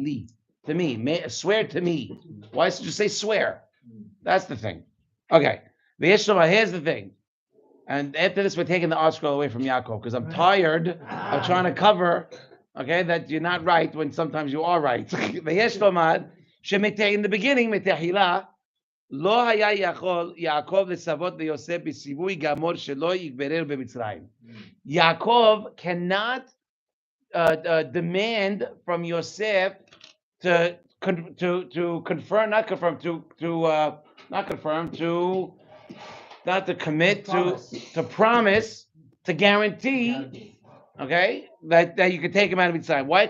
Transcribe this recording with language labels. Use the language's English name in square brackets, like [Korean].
[English] Li to me. Swear to me. Why should you say swear? That's the thing. Okay. Here's the thing. And after this, we're taking the art scroll away from Yaakov because I'm tired of trying to cover. Okay, that you're not right when sometimes you are right. In the beginning, metahila. [Hebrew] לא היה יכול יעקב לצוות ליוסף בציווי גמור שלא יגברר במצרים. [English] Yaakov cannot demand from Yosef to confirm, not to commit, to promise, to guarantee, okay, that you can take him out of Mitzrayim. Why?